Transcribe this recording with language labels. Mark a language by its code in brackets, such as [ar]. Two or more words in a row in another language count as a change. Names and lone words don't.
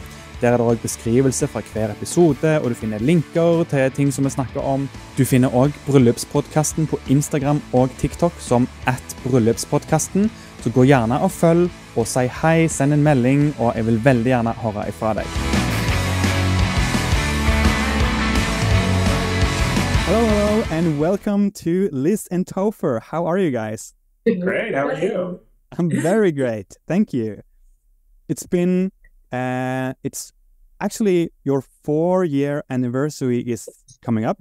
[no] Der er det også beskrivelse fra hver episode, og du finner linker til ting som vi snakker om. Du finner også Bryllupspodcasten på Instagram og TikTok som @bryllupspodcasten. Så gå gjerne og følg, og si hei, send en melding, og jeg vil veldig gjerne høre ifra deg. [en] Hello, and welcome to Liz and Topher. How are you guys? Great, how are you? I'm very great, thank you. It's been, it's actually your 4-year anniversary is coming up.